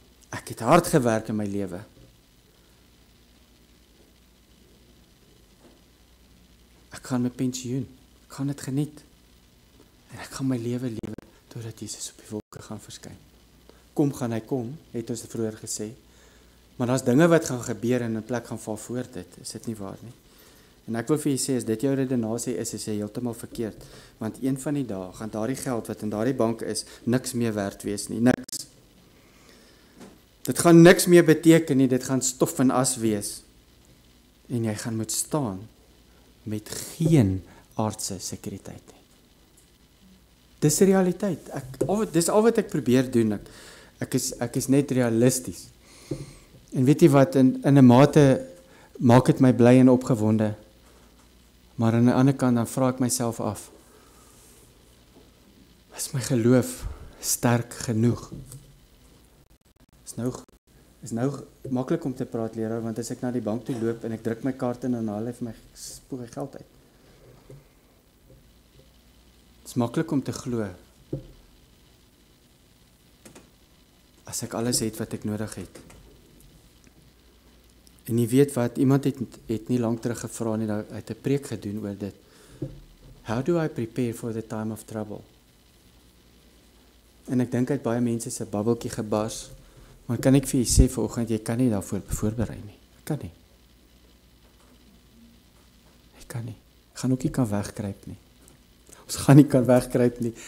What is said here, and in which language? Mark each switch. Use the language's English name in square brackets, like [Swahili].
[Afrikaans] Ek het hard gewerk in my lewe. Ek gaan my pensioen. Ek gaan dit geniet. En ek gaan my lewe lewe totdat Jesus op die wolke gaan verskyn. Kom gaan hy kom, het ons vroeër gesê. Maar daar's dinge wat gaan gebeur en in plek gaan val voor dit. Is dit nie waar nie? En ek wil vir julle sê, as dit jou redenasie is jy heeltemal verkeerd. Want een van die dae gaan daardie geld wat in daardie bank is, niks meer werd wees nie. Niks. Dit gaan niks meer beteken nie, dit gaan stof en as wees. En jy gaan moet staan met geen aardse sekuriteit nie. Dis die realiteit. Dis al wat ek probeer doen. Ek is net realisties. En weet jy wat, in 'n mate maak dit my bly en opgewonde. Maar aan die ander kant dan vra ek myself af, is my geloof sterk genoeg? Is nou maklik om te praat, leraar, want as ek na die bank toe loop en ek druk my kaart in en hulle vir my spoeg my geld uit. Dit is maklik om te glo. As ek alles het wat ek nodig het. En jy weet wat, iemand het nie lank terug gevra nie, hy het 'n preek gedoen oor dit. [English] How do I prepare for the time of trouble? [Afrikaans] En ek dink uit baie mense se babbeltjie gebars, maar kan ek vir jy sê vanoggend, jy kan nie daarvoor voorberei nie. Kan nie. Jy kan nie. Gaan ook nie kan wegkruip nie. Ons gaan nie kan wegkruip nie.